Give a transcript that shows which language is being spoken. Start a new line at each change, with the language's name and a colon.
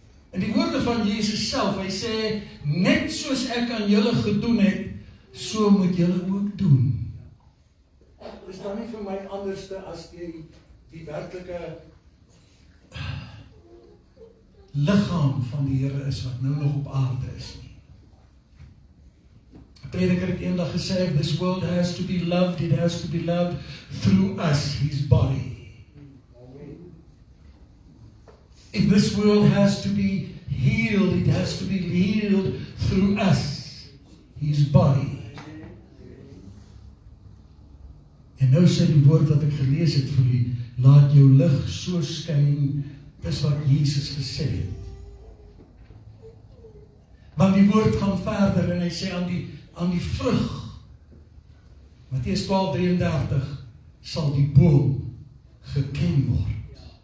Afrikaans: En die woorde van Jesus self, hy sê, net soos ek aan julle gedoen het, so moet julle ook doen. Is dan nie vir my anderste as die werklike liggaam van die Here is, wat nou nog op aarde is nie. 'n prediker het eendag gesê,
English: this world has to be loved, it has to be loved through us, his body. If this world has to be healed, it has to be healed through us, his body.
Afrikaans: En nou sê die woord wat ek gelees het vir u, laat jou lig so skyn, dis wat Jesus gesê het. Want die woord gaan verder en hy sê aan die vrug, Matteus 12:33, sal die boom geken word.